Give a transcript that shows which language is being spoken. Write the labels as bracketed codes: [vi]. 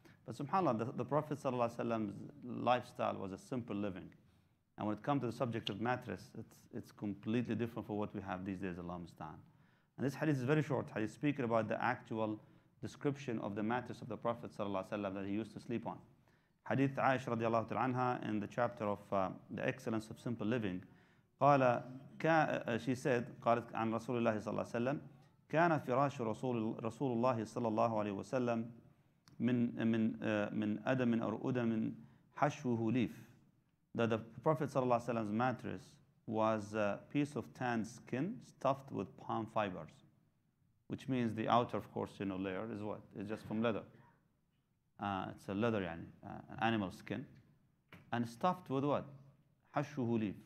[en] But subhanAllah, the Prophet ﷺ's lifestyle was a simple living. And when it comes to the subject of mattress, it's completely different from what we have these days, Allah musta'an. And this hadith is very short hadith, speaking about the actual description of the mattress of the Prophet ﷺ that he used to sleep on. Hadith Aisha radiallahu ta'ala anha in the chapter of the excellence of simple living. She said, [ar] قالت عن رسول الله صلى الله عليه وسلم كان فراش رسول الله صلى الله عليه وسلم من أدم أو أدم حشوه ليف. [en] That the Prophet ﷺ's mattress was a piece of tanned skin stuffed with palm fibers, which means the outer, of course, layer is what? It's just from leather. It's a leather, an animal skin, and stuffed with what? Hashuhu leaf.